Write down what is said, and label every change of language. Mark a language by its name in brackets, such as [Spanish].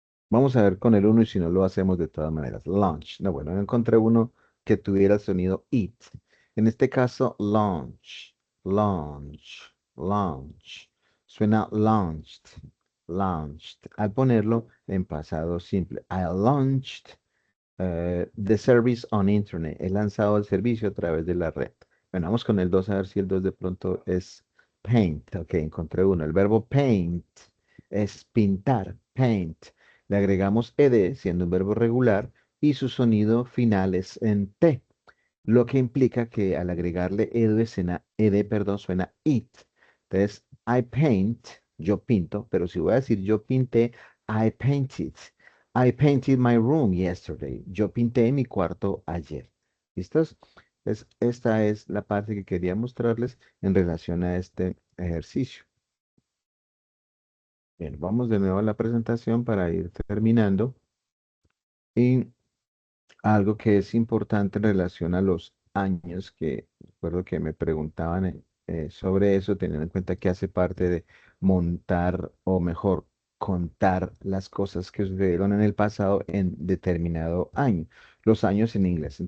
[Spanish] Vamos a ver con el uno y si no lo hacemos de todas maneras. Launch. No, bueno, no encontré uno que tuviera el sonido it. En este caso, launch. Launch. Launch. Suena launched. Launched. Al ponerlo en pasado simple. [English] I launched the service on internet. [Spanish] He lanzado el servicio a través de la red. Bueno, vamos con el 2 a ver si el 2 de pronto es paint. Ok, encontré uno. El verbo paint es pintar. Paint. Le agregamos ed, siendo un verbo regular, y su sonido final es en T, lo que implica que al agregarle ed, perdón, suena it. Entonces, [English] I paint, [Spanish] yo pinto, pero si voy a decir yo pinté, [English] I painted. I painted my room yesterday. [Spanish] Yo pinté mi cuarto ayer. ¿Listos? Esta es la parte que quería mostrarles en relación a este ejercicio. Bien, vamos de nuevo a la presentación para ir terminando. Y algo que es importante en relación a los años, que recuerdo que me preguntaban sobre eso, teniendo en cuenta que hace parte de montar, o mejor, contar las cosas que sucedieron en el pasado en determinado año, los años en inglés.